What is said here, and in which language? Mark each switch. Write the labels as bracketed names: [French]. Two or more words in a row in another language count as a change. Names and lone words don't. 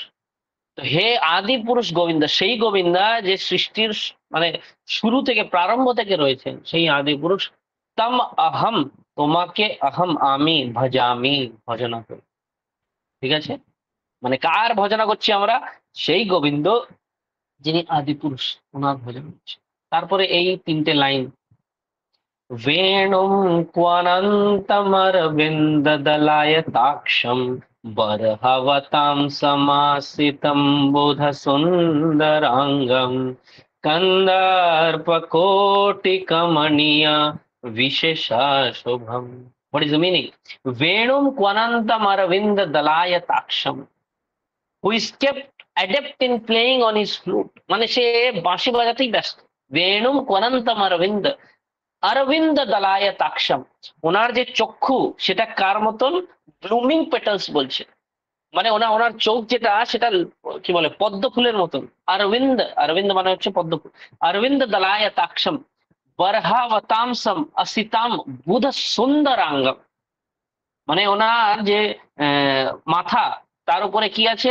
[Bangla] তো হে আদি পুরুষ গোবিন্দ, সেই গোবিন্দা যে সৃষ্টির মানে শুরু থেকে প্রারম্ভ থেকে রয়েছেন, সেই আদি পুরুষ। [Sanskrit] তম অহম, [Bangla] তোমাকে অহম আমি, ভজামি ভজনা করি। ঠিক আছে, মানে কার ভজনা করছি আমরা? সেই গোবিন্দ যিনি আদি পুরুষ, ওনার ভজনা করছি। তারপরে এই তিনটে লাইন, [Sanskrit] वेणुं क्वनन्तमरविन्ददलायताक्षं बर्हवतां समासितं बुधसुन्दराङ्गं कन्दर्पकोटिकमणिया विशेषाशुभम्। [English] What is the meaning? [Sanskrit] वेणुं क्वणन्तमरविन्द [English] who is kept adept in playing on his flute, [Bangla] মানে সে বাঁশি বাজাতেই ব্যস্ত। [Sanskrit] বেণুম কোয়ানান্তম অরবিন্দ, অরবিন্দ দলায় তাক্ষম, [Bangla] ওনার যে চক্ষু সেটা কার মতন? [English] blooming petals [Bangla] বলছে, মানে ওনার চোখ যেটা সেটা কি বলে, পদ্ম ফুলের মতন। অরবিন্দ, অরবিন্দ মানে হচ্ছে পদ্ম ফুল। [Sanskrit] অরবিন্দ দলায় তাক্ষম বর্হাবতামসম অসিতাম বুধ সুন্দরাঙ্গম, [Bangla] মানে ওনার যে মাথা, তার উপরে কি আছে?